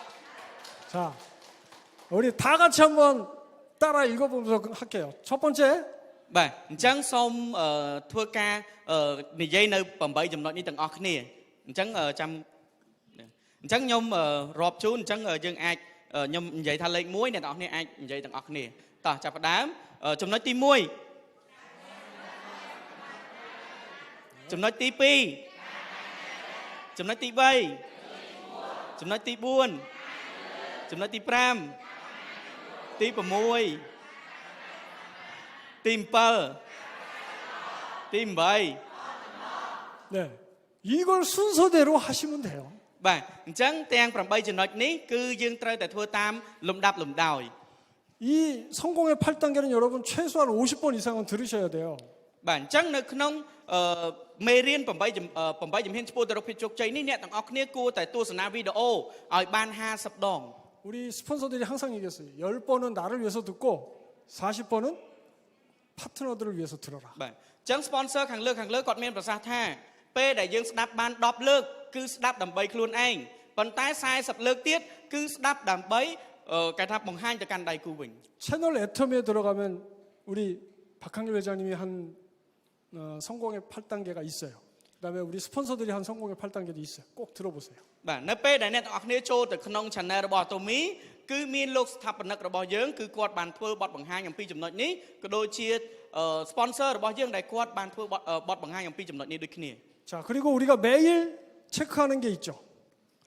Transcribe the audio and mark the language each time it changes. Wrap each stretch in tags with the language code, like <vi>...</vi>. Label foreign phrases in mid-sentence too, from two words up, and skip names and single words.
<ko>자, 우리 다 같이 한번 따라 읽어보면서 할게요. 첫 번째,</ko> <km>បាទអញ្ចឹងសូមធ្វើការនិយាយនៅ8ចំណុចនេះទាំងអស់គ្នាអញ្ចឹងចាំអញ្ចឹងខ្ញុំរាប់ជូនអញ្ចឹងយើងអាចខ្ញុំនិយាយថាលេខ1អ្នកទាំងអស់គ្នាអាចនិយាយទាំងអស់គ្នាតោះចាប់ផ្ដើមចំណុចទី1 ចំណុចទី2ចំណុចទី3ចំណុចទី4ចំណុចទី5ទី6ទី7ទី8</km> <ko>네, 이걸 순서대로 하시면 돼요.</ko> <km>បាទអញ្ចឹងទាំង8ចំណុចនេះគឺយើងត្រូវតែធ្វើតាមលំដាប់លំដោយ</km> <ko>이 성공의 8단계는 여러분 최소한 50번 이상은 들으셔야 돼요.</ko> <km>បាទអញ្ចឹងនៅក្នុងមេរៀន8ជំហានឆ្ពោះទៅរកភាពជោគជ័យនេះអ្នកទាំងអស់គ្នាគួរតែទស្សនាវីដេអូឲ្យបាន50ដង</km> <ko>우리 스폰서들이 항상 얘기했어요. 10번은 나를 위해서 듣고 40번은 파트너들을 위해서 들어라.</ko> <km>បាទអញ្ចឹង sponsor ខាងលើគាត់មានប្រសាសន៍ថាពេលដែលយើងស្ដាប់បាន10លើកគឺស្ដាប់ដើម្បីខ្លួនឯងប៉ុន្តែ40លើកទៀតគឺស្ដាប់ដើម្បីគេថាបង្ហាញទៅកាន់ដៃគូវិញ</km> <ko>채널 애터미에 들어가면 우리 박한길 회장님이 한 성공의 8단계가 있어요. 그다음에 우리 스폰서들이 한 성공의 8단계도 있어요. 꼭 들어보세요.</ko> <km>បាទនៅពេលដែលអ្នកទាំងអស់គ្នាចូលទៅក្នុង channel របស់ Atomy គឺមានលោកស្ថាបនិករបស់យើងគឺគាត់បានធ្វើបទបង្ហាញអំពីចំណុចនេះក៏ដូចជា sponsor របស់យើងដែលគាត់បានធ្វើបទបង្ហាញអំពីចំណុចនេះដូចគ្នា</km> <ko>자, 그리고 우리가 매일 체크하는 게 있죠.</ko>